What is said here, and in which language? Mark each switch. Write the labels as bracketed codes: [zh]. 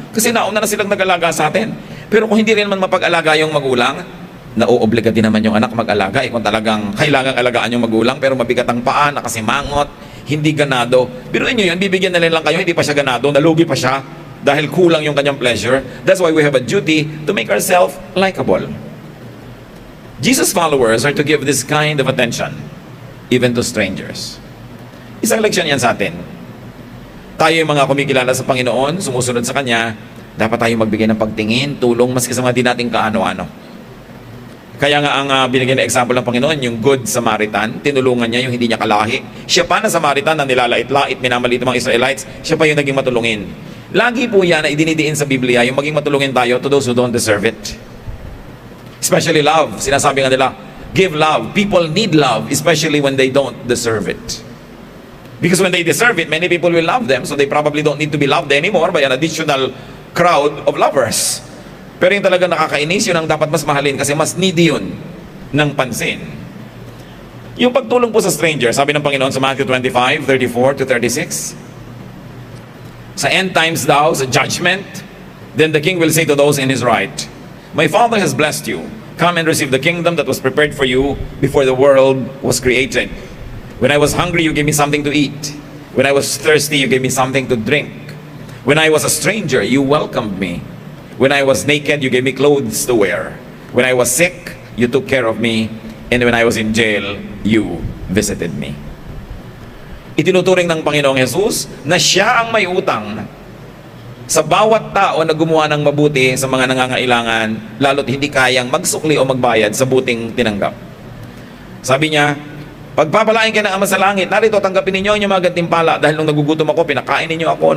[tl] Kasi nauna na silang nag-alaga sa atin. Pero kung hindi rin man mapag-alaga yung magulang, nauobliga din naman yung anak mag-alaga. Kung talagang kailangang alagaan yung magulang, pero mabigat ang paa, nakasimangot, hindi ganado. Pero inyo yun, bibigyan na lang kayo, hindi pa siya ganado, nalugi pa siya dahil kulang yung kanyang pleasure. [en] That's why we have a duty to make ourselves likable. Jesus' followers are to give this kind of attention even to strangers. [tl] Isang leksyon yan sa atin. Tayo yung mga kumikilala sa Panginoon, sumusunod sa Kanya, dapat tayo magbigay ng pagtingin, tulong, maski sa mga di nating kaano-ano. Kaya nga ang binigyan na example ng Panginoon, yung Good Samaritan, tinulungan niya yung hindi niya kalahi. Siya pa na Samaritan na nilalait-lait, minamalit ng mga Israelites, siya pa yung naging matulungin. Lagi po yan na idinidiin sa Biblia, yung maging matulungin tayo [en] to those who don't deserve it. Especially love. [tl] Sinasabi nga nila, give love. [en] People need love, especially when they don't deserve it. Because when they deserve it, many people will love them, so they probably don't need to be loved anymore by an additional crowd of lovers. [tl] Pero yung talaga nakakainis, yun ang dapat mas mahalin kasi mas needy yun ng pansin. Yung pagtulong po sa stranger, sabi ng Panginoon sa Matthew 25:34 to 36, sa end times daw, sa judgment, [en] then the king will say to those in his right, my Father has blessed you. Come and receive the kingdom that was prepared for you before the world was created. When I was hungry, you gave me something to eat. When I was thirsty, you gave me something to drink. When I was a stranger, you welcomed me. When I was naked, you gave me clothes to wear. When I was sick, you took care of me. And when I was in jail, you visited me. [tl] Itinuturing ng Panginoong Jesus na siya ang may utang sa bawat tao na gumawa ng mabuti sa mga nangangailangan, lalo't hindi kayang magsukli o magbayad sa buting tinanggap. Sabi niya, pagpapalain ka ng Ama sa langit, narito tanggapin ninyo ang inyong mga gantimpala dahil nung nagugutom ako, pinakain ninyo ako.